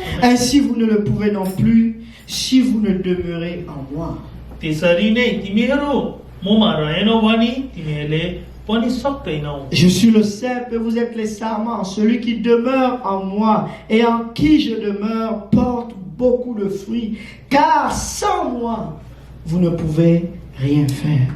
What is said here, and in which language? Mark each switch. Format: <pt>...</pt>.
<fr>Ainsi vous ne le pouvez non plus si vous ne demeurez en moi.</fr> <ne>त्यसरी नै तिमीहरू ममा रहेनौ भने तिमीहरूले पनि सक्दैनौ।</ne> <fr>Je suis le cep et vous êtes les sarments. Celui qui demeure en moi et en qui je demeure porte beaucoup de fruits, car sans moi, vous ne pouvez rien faire.</fr>